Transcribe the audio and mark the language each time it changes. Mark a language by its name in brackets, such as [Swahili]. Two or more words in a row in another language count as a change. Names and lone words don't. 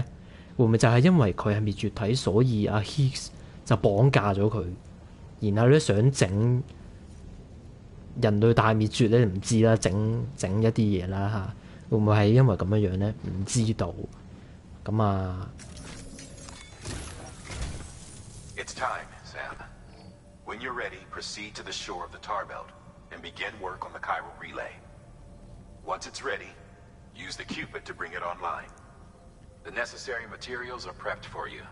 [Cantonese] 會唔會就係因為佢係滅絕體，所以阿 Higgs 就綁架咗佢， 然後咧想整人類大滅絕咧，唔知啦，整一啲嘢啦嚇，會唔會係因為咁樣樣咧？唔知道。咁啊 [English] It's time, Sam. When you're ready, proceed to the shore of the tar belt and begin work on the chiral relay. Once it's ready, use the Cupid to bring it online. The necessary materials are prepped for you.